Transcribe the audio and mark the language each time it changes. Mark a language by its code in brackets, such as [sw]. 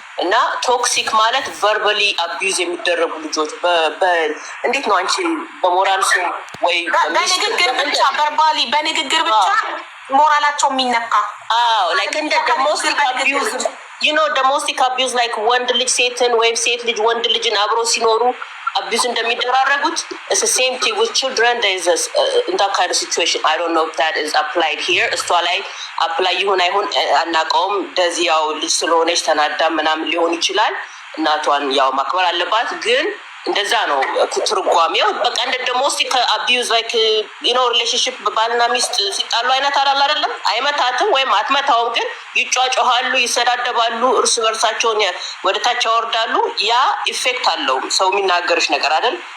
[am] እና ቶክሲክ ማለት ቨርባሊ አቢዩዝ የሚደረጉ ልጆች እንዴት ነው አንቺ በሞራል ሰው ወይ በንግግር ብቻ ቨርባሊ በንግግር ብቻ ሞራላቸው የሚነካ [en] ላይክ [am] እንደ [en] ዶሜስቲክ አቢዩዝ you know domestic abuse like [am] ወንድ ልጅ ሴትን ወይም ሴት ልጅ ወንድ ልጅን አብሮ ሲኖሩ [en] abuse [am] እንደሚደራረጉት [en] it's the same thing with children. there is in that kind of situation I don't know if that is applied here. [am] እሷ ላይ አፕላይ ይሁን አይሁን አናውቀውም። እንደዚህ ያው ልጅ ስለሆነች ተናዳ ምናምን ሊሆን ይችላል። እናቷን ያው ማክበር አለባት ግን እንደዛ ነው ትርጓሜው። በቃ እንደ ዶሜስቲክ አቢዩዝ [en] ላይክ ዩ ኖ ሪሌሽንሺፕ [am] ባልና ሚስት ሲጣሉ አይነት አይደለም። አይመታትም ወይም አትመታውም ግን ይጫጫሃሉ፣ ይሰዳደባሉ፣ እርስ በርሳቸውን ወደ ታች ያወርዳሉ። ያ ኢፌክት አለው ሰው የሚናገርሽ ነገር አይደል?